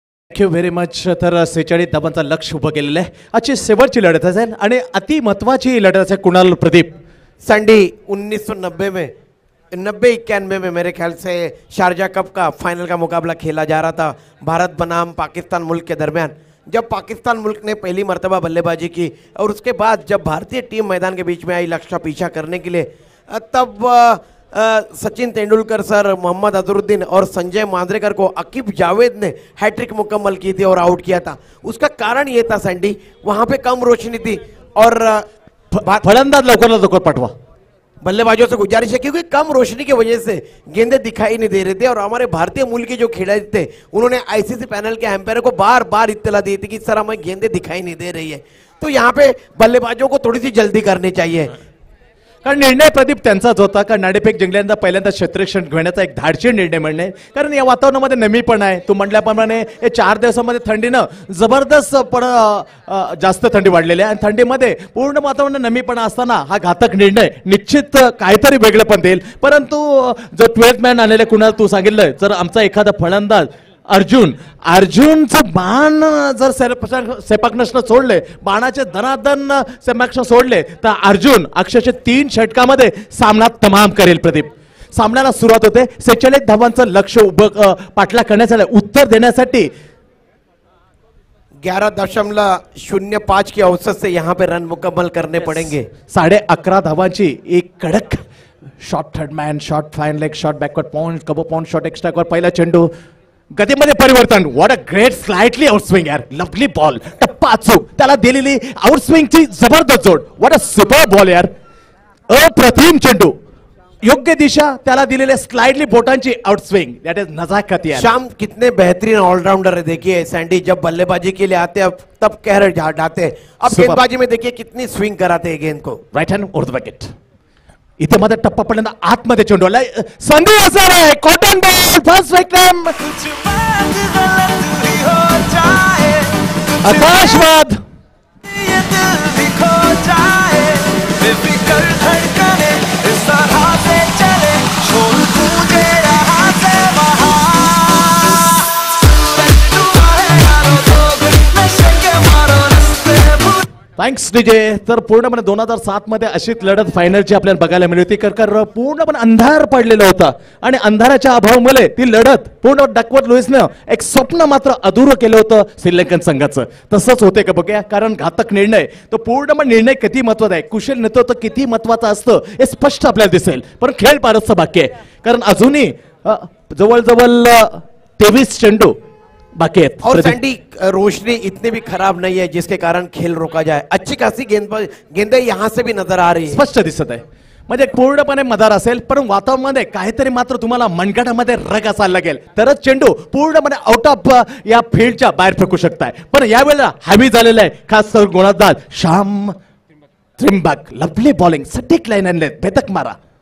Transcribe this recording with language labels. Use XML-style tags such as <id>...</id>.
<mr>Thank you very much. तर 46 धावांचा लक्ष उभं केलेलं आहे. आजची शेवटची लढत असेल आणि अति महत्वाची लढत असेल. कुणाल प्रदीप.</mr> <hi>संडी 1990 में 90-91 में मेरे ख्याल से शारजा कप का फाइनल का मुकाबला खेला जा रहा था भारत बनाम पाकिस्तान मुल्क के दरमियान. जब पाकिस्तान मुल्क ने पहली मर्तबा बल्लेबाजी की और उसके बाद जब भारतीय टीम मैदान के बीच में आई लक्ष्य पीछा करने के लिए, तब सचिन तेंदुलकर सर, मोहम्मद अजहरुद्दीन और संजय मांजरेकर को अकीब जावेद ने हैट्रिक मुकम्मल की थी और आउट किया था. उसका कारण ये था सैंडी, वहां पे कम रोशनी थी और</hi> <mr>फलंदाज लवकर पाठवा.</mr> <hi>बल्लेबाजों से गुजारिश है क्योंकि कम रोशनी की वजह से गेंदें दिखाई नहीं दे रहे थे और हमारे भारतीय मूल के जो खिलाड़ी थे उन्होंने ICC पैनल के एम्पायर को बार बार इत्तला दी थी कि सर हमें गेंदें दिखाई नहीं दे रही है. तो यहाँ पे बल्लेबाजों को थोड़ी सी जल्दी करनी चाहिए.</hi> <mr>कारण निर्णय प्रदीप त्यांचाच होता. कारण नाणेफेक जिंकल्यानंतर पहिल्यांदा क्षेत्ररक्षण घेण्याचा एक धाडशी निर्णय म्हणणे. कारण या वातावरणामध्ये नमी पण आहे. तू म्हटल्याप्रमाणे हे 4 दिवसामध्ये थंडीनं जबरदस्त पण जास्त थंडी वाढलेली आहे आणि थंडीमध्ये पूर्ण वातावरण नमीपणा असताना हा घातक निर्णय निश्चित काहीतरी वेगळं पण देईल. परंतु जो 12th मॅन आलेले कुणाल तू सांगितलंय, जर आमचा एखादा फलंदाज अर्जुनचं बाण जर सेपाकनसनं सोडले, बाणाचे धनाधन सेपाकनं सोडले तर अर्जुन अक्षरशः 3 षटकामध्ये सामना तमाम करेल. प्रदीप सामन्याला सुरुवात होते. 46 धावांचं लक्ष उभं पाठला करण्यासाठी उत्तर देण्यासाठी</mr> <hi>11.05 की औसत से यहाँ पे रन मुकम्मल करने पड़ेंगे.</hi> <mr>11.5 धावांची एक कडक short third man, short fine leg, short backward point, कबो पॉइंट, शॉर्ट एक्स्ट्रा वर पहिला चेंडू, गतीमध्ये परिवर्तन.</mr> <en>what a great slightly outswing यार, lovely ball,</en> <mr>टप्पा अचूक, त्याला दिलेली आउटस्विंगची जबरदस्त जोड.</mr> <en>what a super ball यार,</en> <mr>अप्रतिम चेंडू, योग्य दिशा, त्याला दिलेले स्लाइडली बोटांची आउटस्विंग,</mr> <en>That is नजाकत यार.</en> <hi>शाम कितने बेहतरीन ऑलराउंडर है. देखिए सैंडी जब बल्लेबाजी के लिए आते हैं तब कहर डालते, अब गेंदबाजी में देखिए कितनी स्विंग कराते हैं गेंद को.</hi> <en>Right hand over the wicket.</en> <mr>इथे मध्ये टप्पा पडल्यानंतर आतमध्ये चेंडू आलाय, संधी असणार आहे.</mr> <en>cotton ball, first wicket,</en> <hi>कुछ बात गलत भी हो जाए, आकाशवाद. ये दिल भी खो जाए, बेफिक्र धड़कने इस तरह से चले, शोर गूंजे यहाँ से वहाँ. सूरज डूबा है यारो, लोग नशे के मारो रास्ते भूल.</hi> <en>Thanks DJ.</en> <mr>तर पूर्णपणे 2007 मध्ये अशीच लढत फायनलची आपल्याला बघायला मिळली होती. कर पूर्णपणे अंधार पडलेला होता आणि अंधाराच्या अभावामुळे ती लढत पूर्ण डकवर्थ लुईसनं एक स्वप्न मात्र अधुरं केलं होतं श्रीलंकन संघाचं. तसंच होते का बघूया. कारण घातक निर्णय तो पूर्णपणे निर्णय किती महत्वाचा आहे, कुशल नेतृत्व किती महत्वाचं असतं हे स्पष्ट आपल्याला दिसेल. पण खेळ फारच बाकी आहे. कारण अजूनही जवळजवळ 23 चेंडू बाकी आहेत.</mr> <hi>और सैंडी रोशनी इतनी भी खराब नहीं है जिसके कारण खेल रोका जाए. अच्छी खासी गेंदें यहाँ से भी नजर आ रही है.</hi> <mr>स्पष्ट दिसत आहे. म्हणजे पूर्णपणे मदार असेल, पण वातावरणामध्ये काहीतरी मात्र तुम्हाला मनगटामध्ये रग असायला लागेल, तरच चेंडू पूर्णपणे आउट ऑफ या फील्डच्या बाहेर फेकू शकताय. पण यावेळेला हॅवी झालेलं आहे. खास करून गोलंदाज श्याम त्रिंबक, लवली बॉलिंग, सटीक लाईन आणले, भेदक मारा.</mr>